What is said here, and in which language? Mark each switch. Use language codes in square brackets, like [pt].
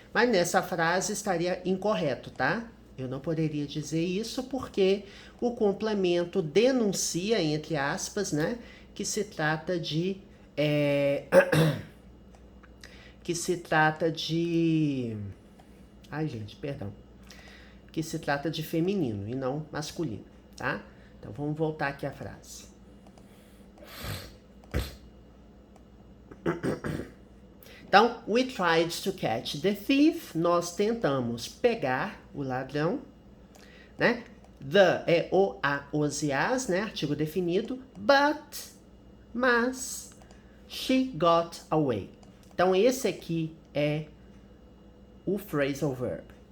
[pt] Mas nessa frase estaria incorreto, tá? Eu não poderia dizer isso porque o complemento denuncia, entre aspas, né, que se trata de que se trata de... Ai, gente, perdão. Que se trata de feminino e não masculino, tá? Então, vamos voltar aqui à frase. [en] Então, we tried to catch the thief. [pt] Nós tentamos pegar o ladrão, né? The é o, a, os e as, né? Artigo definido. Mas, [en] she got away. [pt] Então, esse aqui é o phrasal verb.